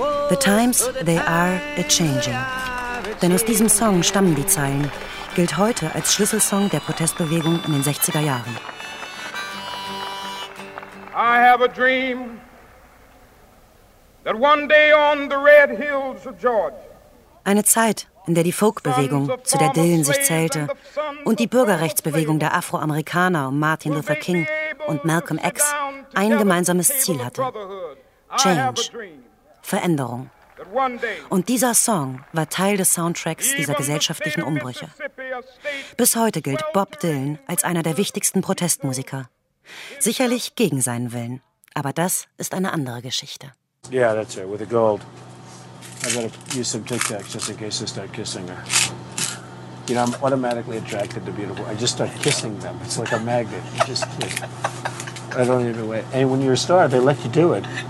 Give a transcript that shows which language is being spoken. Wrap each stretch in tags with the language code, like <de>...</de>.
<en>The times, they are a-changing.</en> <de>Denn aus diesem Song stammen die Zeilen, gilt heute als Schlüsselsong der Protestbewegung in den 60er Jahren.</de> <en>I have a dream that one day on the red hills of Georgia.</en> <de>Eine Zeit, in der die Folkbewegung, zu der Dylan sich zählte, und die Bürgerrechtsbewegung der Afroamerikaner um Martin Luther King und Malcolm X ein gemeinsames Ziel hatte. Change. Veränderung. Und dieser Song war Teil des Soundtracks dieser gesellschaftlichen Umbrüche. Bis heute gilt Bob Dylan als einer der wichtigsten Protestmusiker. Sicherlich gegen seinen Willen, aber das ist eine andere Geschichte.</de> <en>Yeah, that's it, with the gold. I gotta use some Tic Tacs just in case I start kissing her. You know, I'm automatically attracted to beautiful. I just start kissing them. It's like a magnet. You just kiss. I don't even wait. And when you're a star, they let you do it.</en>